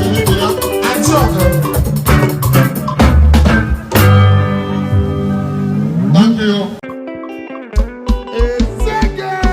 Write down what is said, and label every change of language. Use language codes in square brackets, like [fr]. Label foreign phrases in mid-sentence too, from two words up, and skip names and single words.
[en] you. [yo] Àti ọ̀gá. [en] Thank you. Ezeke.